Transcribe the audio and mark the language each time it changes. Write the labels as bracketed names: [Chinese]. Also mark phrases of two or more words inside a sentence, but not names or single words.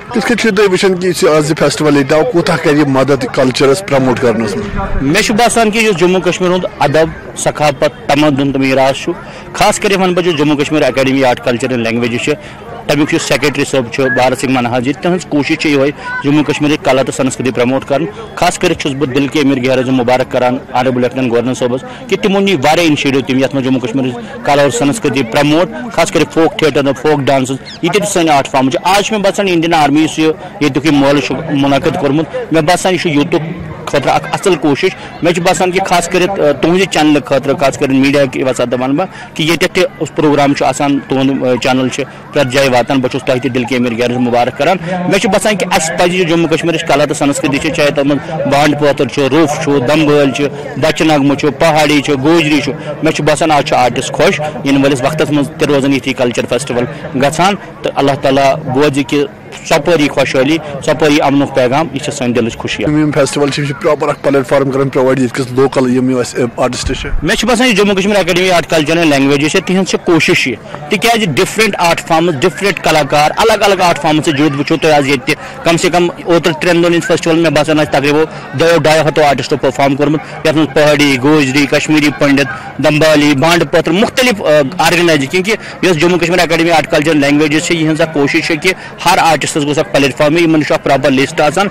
[Kashmiri] کِتھ کٔنۍ چھِو تُہۍ وٕچھان کہِ یُس یہِ آز یہِ فیسٹِول ییٚتہِ آو کوٗتاہ کرِ یہِ مدد کلچرس پرموٹ کرنس منٛز. مےٚ چھُ باسان کہِ یُس جموں کشمیٖر ہُنٛد ادب ثقافت تمدُن تہٕ میٖراث چھُ, خاص کر وَنہٕ بہٕ یُس جموں کشمیٖر اکیڈمی آرٹ کلچر اینڈ لینگویجز چھِ, تَمیُک یُس سیکرٹری صٲب چھُ بھارت سنگھ منہاج جی, تِہنٛز کوٗشِش چھِ یِہوے جموں کشمیٖرٕچ کلا تہٕ سنسکرتی پرموٹ کرُن. خاص کٔرِتھ چھُس بہٕ دِل کے امیر گہر اعظم مُبارک کران [English] honourable lieutenant governor [Kashmiri] صٲبس کہِ تِمو نی واریاہ اِنشیٹِو تِم یَتھ منٛز جموں کشمیٖرٕچ کلا اور سنسکرتی پرموٹ, خاص کٔرِتھ [English] folk theatre folk dances [Kashmiri] یِتہِ تہِ سٲنۍ [English] art form [Kashmiri] چھِ. آز چھُ مےٚ باسان انڈین آرمی یُس یہِ ییٚتیُک یہِ مٲلہٕ چھُ مُنعقد کوٚرمُت, مےٚ باسان یہِ چھُ یوٗتُک خٲطرٕ اکھ اصل کوٗشِش. مےٚ چھُ باسان کہِ خاص کٔرِتھ تُہنٛزِ چینلہٕ خٲطرٕ, خاص کٔرِتھ میٖڈیا کہِ وسعتہٕ وَنہٕ بہٕ کہِ ییٚتٮ۪تھ تہِ پروگرام چھُ آسان, تُہُنٛد چینل چھِ پرٛٮ۪تھ جایہِ واتان. بہٕ چھُس تۄہہِ تہِ دِل کے امیر گہر مُبارک کران. مےٚ چھُ باسان کہِ اَسہِ پَزِ یہِ جموں کشمیٖرٕچ کلا تہٕ سنسکرتی چھِ, چاہے تَتھ منٛز بانڈٕ پٲتھٕر چھُ, روٚف چھُ, دمبٲلۍ چھِ, بچہٕ نغمہٕ چھُ, پہاڑی چھُ, گوجری چھُ. مےٚ چھُ باسان آز چھُ آرٹِسٹ خۄش یِنہٕ وٲلِس وقتس منٛز تہِ روزان یِتھی [English] culture festival [Kashmiri] گژھان. تہٕ اللہ تعالیٰ بوزِ کہِ ژۄپٲری خۄشحٲلی, ژۄپٲری امنُک پیغام, یہِ چھِ سٲنۍ دِلٕچ خوشی. یِم فیسٹِول چھِ پراپر اکھ پلیٹ فارم کران پرووایڈ ییٚتہِ کِس لوکل یِم اَسہِ آرٹِسٹ چھِ. مےٚ چھُ باسان یہِ جموں کشمیٖر اکیڈمی آرٹ کلچر اینڈ لینگویجز چھِ, تِہنٛز چھِ کوٗشِش یہِ, تِکیازِ [English] different art forms, different kalakar, [Kashmiri] الگ الگ [English] art forms [Kashmiri] سۭتۍ جُڑِتھ وٕچھو تُہۍ آز ییٚتہِ تہِ [Urdu] کم سے کم [Kashmiri] اوترٕ 3 دۄہن ہِنٛدِ فیسٹِول مےٚ باسان آسہِ تقریٖباً 200 آرٹِسٹو پٔرفارم کوٚرمُت, یَتھ منٛز پہاڑی, گوجری, کشمیٖری پنڈت, دمبالی, بانڈٕ پٲتھٕر, مُختٔلِف آرگنایز, کیونکہِ یۄس جموں کشمیٖر اکیڈمی آرٹ کلچر لینگویجز چھِ, یِہٕنٛز اکھ کوٗشِش چھِ کہِ ہر آرٹِسٹس گوٚژھ اکھ پلیٹ فارم, یِمن چھُ اکھ [English] proper list [Kashmiri] آسان.